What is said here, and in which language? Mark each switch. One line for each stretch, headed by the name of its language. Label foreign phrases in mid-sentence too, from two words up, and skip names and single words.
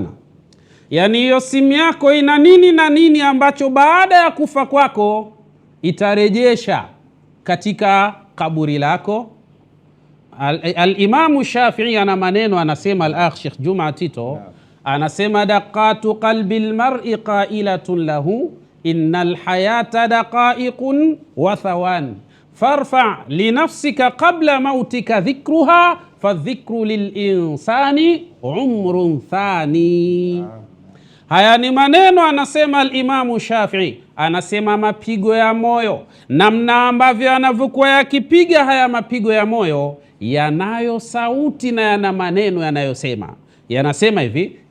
Swahili: Yaani hiyo simu yako ina nini na nini ambacho baada ya kufa kwako itarejesha katika kaburi lako.
Arabic: Al-Imamu Shafi'i
Swahili: ana maneno, anasema
Arabic: al-akh Sheikh Juma Tito anasema دقات قلب المرء قائلة له إن الحياة دقائق وثوان فارفع لنفسك قبل موتك ذكرها فالذكر للإنسان عمر ثان.
Swahili: Haya ni maneno, anasema al-Imamu Shafi'i, anasema mapigo ya moyo, namna ambavyo yanavyokuwa yakipiga haya mapigo ya moyo yanayo sauti na yana maneno yanayosema, yanasema hivi: